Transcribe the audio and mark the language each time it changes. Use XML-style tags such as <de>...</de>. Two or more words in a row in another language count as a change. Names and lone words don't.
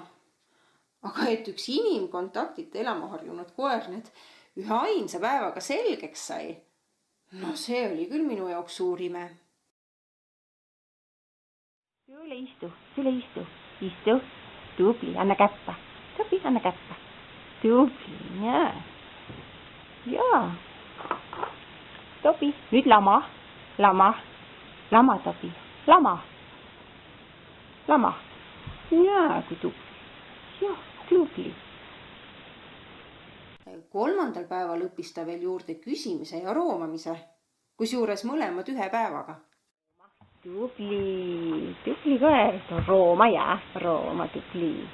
<et>Aga et üks inimkontaktita elama harjunud koer need ühe ainsa päevaga selgeks sai, see oli küll minu jaoks suur ime. Süle istu, istu, tubli, anna käppa, anna käppa, tubli, jaa, Tobi, nüüd lama, Tobi, lama, jaa, kui tubli. Jah, tubli. 3. päeval õppis ta veel juurde küsimise ja roomamise, kusjuures mõlemad 1 päevaga. Tubli koer, rooma tubli.</et>